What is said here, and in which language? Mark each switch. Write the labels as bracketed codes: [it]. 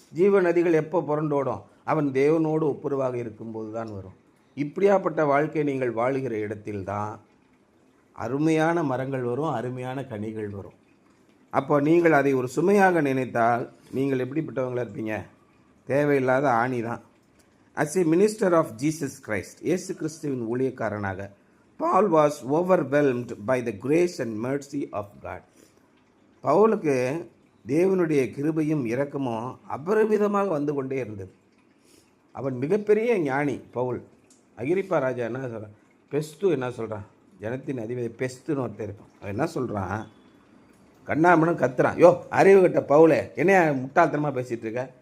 [ta] ஜீவ நதிகள் எப்போ புரண்டு ஓடும்? அவன் தேவனோடு ஒப்புரவாக இருக்கும்போது தான் வரும். இப்படியாப்பட்ட வாழ்க்கை நீங்கள் வாழுகிற இடத்தில்தான் அருமையான மரங்கள் வரும், அருமையான கனிகள் வரும். அப்போ நீங்கள் அதை ஒரு சுமையாக நினைத்தால் நீங்கள் எப்படிப்பட்டவங்களாக இருப்பீங்க? தேவையில்லாத ஆணி தான். [en] as a minister of Jesus Christ, [ta] இயேசு கிறிஸ்துவின் ஊழியக்காரனாக, [en] Paul was overwhelmed by the grace and mercy of God. [ta] பவுலுக்கு தேவனுடைய கிருபையும் இரக்கமும் அபரிமிதமாக வந்து கொண்டே இருந்தது. அவன் மிகப்பெரிய ஞானி பவுல். அகிரிப்பா ராஜா என்ன சொல்கிறான்? பெஸ்து என்ன சொல்கிறான்? ஜனத்தின் அதிபதி பெஸ்துன்னு ஒருத்தர் இருப்பான். அவன் என்ன சொல்கிறான்? கண்ணாமனும் கத்துறான், யோ அறிவு கட்ட பவுலே, என்ன முட்டாள்தனமாக பேசிகிட்டு இருக்க?